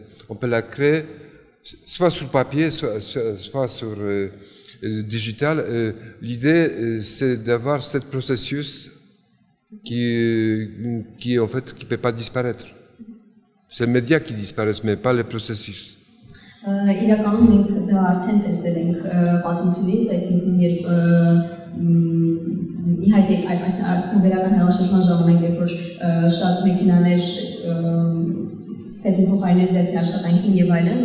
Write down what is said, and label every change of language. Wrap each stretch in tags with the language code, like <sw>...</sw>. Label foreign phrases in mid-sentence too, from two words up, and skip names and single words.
<fr>On peut la créer soit sur papier, soit sur digital. L'idée, c'est d'avoir ce processus qui en fait qui peut pas disparaître. C'est le média qui disparaît, mais pas le processus.</fr> <hy>Իրականում մենք դա արդեն տեսել ենք պատմությունից, այսինքն երբ իհայտ արդյունաբերական հեղաշրջման ժամանակ, երբ որ շատ մեքենաներ սկսեցին փոխարինել ձեռքի աշխատանքին եւ այլն,</hy>